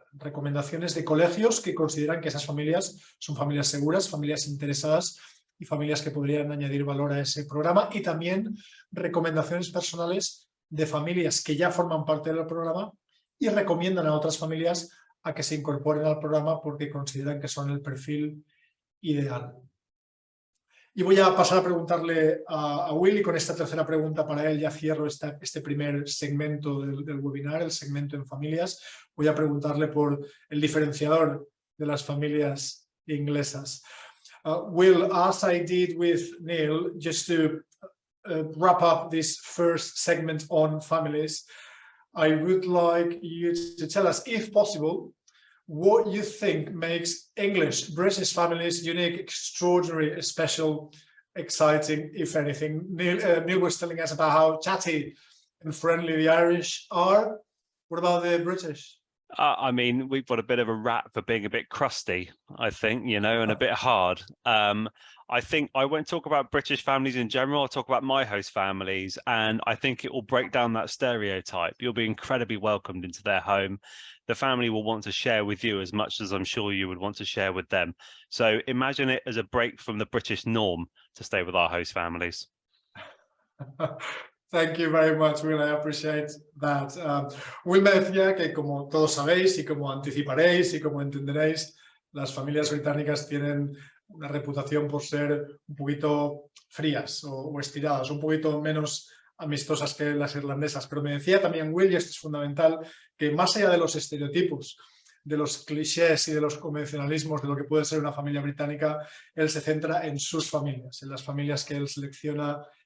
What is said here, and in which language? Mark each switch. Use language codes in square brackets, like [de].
[es] Recomendaciones de colegios que consideran que esas familias son familias seguras, familias interesadas y familias que podrían añadir valor a ese programa, y también recomendaciones personales de familias que ya forman parte del programa y recomiendan a otras familias a que se incorporen al programa porque consideran que son el perfil ideal. Y voy a pasar a preguntarle a Will, y con esta tercera pregunta para él ya cierro este primer segmento del webinar, el segmento en familias. Voy a preguntarle por el diferenciador de las familias inglesas. [en] Will, as I did with Neil, just to wrap up this first segment on families, I would like you to tell us, if possible, what you think makes English, British families unique, extraordinary, special, exciting, if anything. Neil was telling us about how chatty and friendly the Irish are. What about the British? I mean, we've got a bit of a rap for being a bit crusty, I think, you know, and a bit hard. I think I won't talk about British families in general. I'll talk about my host families, and I think it will break down that stereotype. You'll be incredibly welcomed into their home. The family will want to share with you as much as I'm sure you would want to share with them. So imagine it as a break from the British norm to stay with our host families. Thank you very much, Will. I appreciate that. [es] Will me decía que, como todos sabéis y como anticiparéis y como entenderéis, las familias británicas tienen una reputación por ser un poquito frías o estiradas, un poquito menos amistosas que las irlandesas. Pero me decía también Will, y esto es fundamental, que más allá de los estereotipos, de los clichés y de los convencionalismos de lo que puede ser una familia británica, él se centra en sus familias, en las familias que él selecciona